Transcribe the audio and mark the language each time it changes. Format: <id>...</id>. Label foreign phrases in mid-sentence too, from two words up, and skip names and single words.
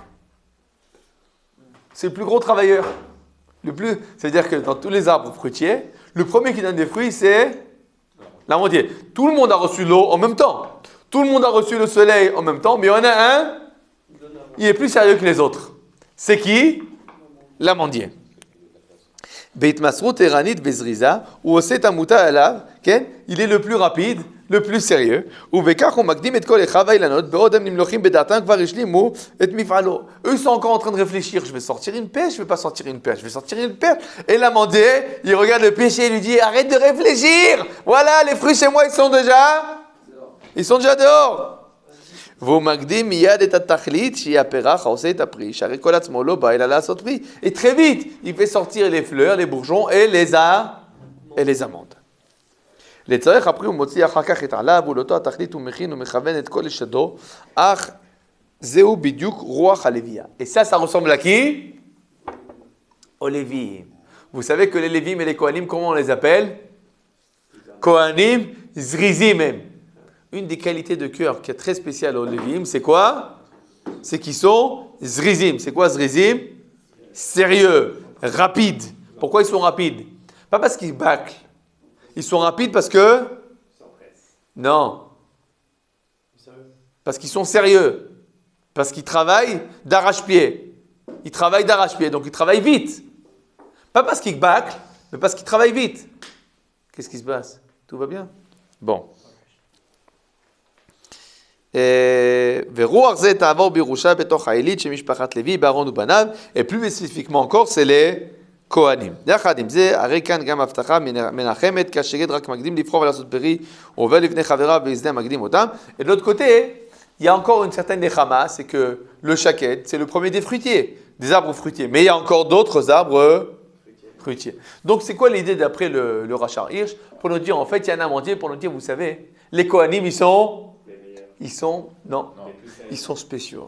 <fr>C'est le plus gros travailleur. C'est-à-dire que dans tous les arbres fruitiers, le premier qui donne des fruits, c'est l'amandier. Tout le monde a reçu l'eau en même temps. Tout le monde a reçu le soleil en même temps, mais il y en a un, il est plus sérieux que les autres. C'est qui? L'amandier.</fr> <he>בהתמסרות ערנית וזריזה, הוא עושה את המוטל עליו, כן?</he> <fr>il est le plus rapide, le plus sérieux,</fr> <he>ובכך הוא מקדים את כל אחיו האילנות, בעוד הם נמלכים בדעתם כבר השלימו את מפעלו.</he> <fr>Eux sont encore en train de réfléchir, je vais sortir une pêche, je vais pas sortir une pêche, je vais sortir une pêche. Et l'amandier, il regarde le pêcher et lui dit, arrête de réfléchir, voilà, les fruits chez moi, ils sont déjà dehors.</fr> <he>והוא מקדים מיד את התכלית שהיא הפרח העושה את הפרי, שהרי כל עצמו לא בא אלא לעשות פרי.</he> <fr>Et très vite, il fait sortir les fleurs, les bourgeons et les amandes.</fr> <he>לצורך הפרי הוא מוציא אחר כך את עליו, ולאותו התכלית הוא מכין ומכוון את כל לשדו, אך זהו בדיוק רוח הלוויה.</he> <fr>Et ça ressemble à qui? Aux Lévi'im. Vous savez que les Lévi'im et les Kohanim, comment on les appelle?</fr> <he>כהנים זריזים</he> <fr>même. Une des qualités de cœur qui est très spéciale aux Lévi'im, c'est quoi? C'est qu'ils sont Zrizim. C'est quoi Zrizim? Sérieux, rapides. Pourquoi ils sont rapides? Pas parce qu'ils bâclent. Ils sont rapides parce que... Non. Parce qu'ils sont sérieux. Parce qu'ils travaillent d'arrache-pied. Ils travaillent d'arrache-pied, donc ils travaillent vite. Pas parce qu'ils bâclent, mais parce qu'ils travaillent vite. Qu'est-ce qui se passe? Tout va bien? Bon.</fr> <he>ורוח זה תעבור בירושה בתוך העילית של משפחת לוי בארון ובניו,</he> <fr>et plus spécifiquement encore, c'est les כהנים.</fr> <he>יחד עם זה, הרי כאן גם הבטחה מנחמת, כשגד רק מקדים לפרוע ולעשות פרי, עובר לפני חבריו והזדה מקדים אותם.</he> <fr>Et de l'autre côté, il y a encore une certaine nechama, c'est que le shaked, c'est le premier des fruitiers, des arbres fruitiers. Mais il y a encore d'autres arbres fruitiers. Donc c'est quoi l'idée d'après le Rachar Hirsch? Pour nous dire, en fait, il y a un amandier, pour nous dire, vous savez, les Kohanim, ils sont spéciaux.</fr>